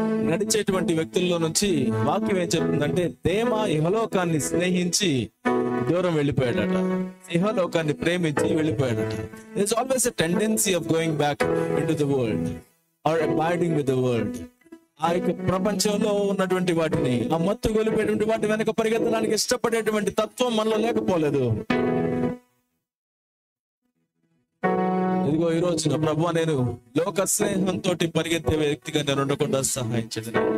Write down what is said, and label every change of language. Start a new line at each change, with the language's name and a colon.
Telugu: నడిచేటువంటి వ్యక్తుల్లో నుంచి వాక్యం ఏం చెప్తుందంటే, దేమ ఇహలోకాన్ని స్నేహించి దూరం వెళ్ళిపోయాడట, ఇహలోకాన్ని ప్రేమించి వెళ్ళిపోయాడట.
English: There's always a tendency of going back into the world or abiding with the world.
Telugu: ఆ యొక్క ప్రపంచంలో ఉన్నటువంటి వాటిని, ఆ మత్తు గొలిపేటువంటి వాటి వెనక పరిగెత్తడానికి ఇష్టపడేటువంటి తత్వం మనలో లేకపోలేదు. ఇదిగో ఈ రోజున ప్రభువా, నేను లోక స్నేహంతో పరిగెత్తే వ్యక్తిగా నేను ఉండకుండా సహాయించండి.